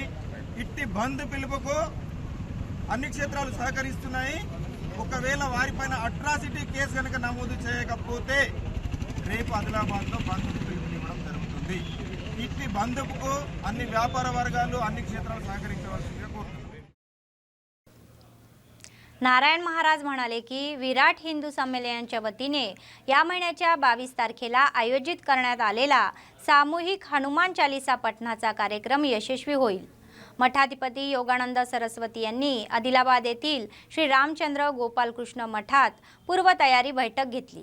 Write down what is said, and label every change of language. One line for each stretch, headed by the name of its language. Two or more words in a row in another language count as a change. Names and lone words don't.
Telugu: ఇట్టి బంద్ పిలుపుకు అన్ని క్షేత్రాలు సహకరిస్తున్నాయి. ఒకవేళ వారిపైన అట్రాసిటీ కేసు కనుక నమోదు చేయకపోతే రేపు ఆదిలాబాద్లో బంద్కు పిలుపునివ్వడం జరుగుతుంది. ఇట్టి బంద్కు అన్ని వ్యాపార వర్గాలు, అన్ని క్షేత్రాలు సహకరించవలసిందిగా కోరుతున్నాం.
Marathi: नारायण महाराज म्हणाले की विराट हिंदू संमेलनाच्या वतीने या महिन्याच्या 22 तारखेला आयोजित करण्यात आलेला सामूहिक हनुमान चालीसा पठणाचा कार्यक्रम यशस्वी होईल. मठाधिपती योगानंद सरस्वती यांनी आदिलाबाद येथील श्री रामचंद्र गोपालकृष्ण मठात पूर्वतयारी बैठक घेतली.